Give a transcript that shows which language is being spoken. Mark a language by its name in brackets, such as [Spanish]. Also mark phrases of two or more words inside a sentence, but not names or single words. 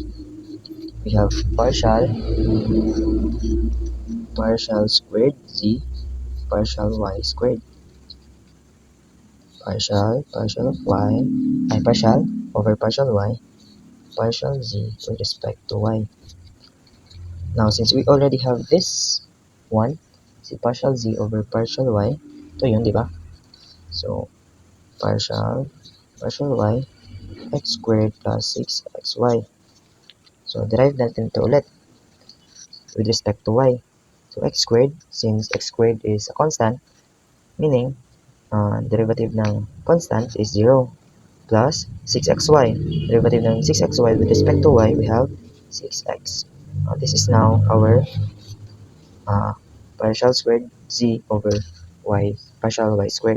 [English] We have partial squared z partial y squared. Partial of y, partial over partial y, partial z with respect to y. Now, since we already have this one, si partial z over partial y, [Filipino] ito yun, di ba? [English] So, partial y, x squared plus 6xy. [Filipino] So, derive natin ito ulit [English] with respect to y. So, x squared, since x squared is a constant, meaning derivative ng constant is 0, plus 6xy. Derivative ng 6xy with respect to y, we have 6x. This is now our partial squared z over y, partial y squared.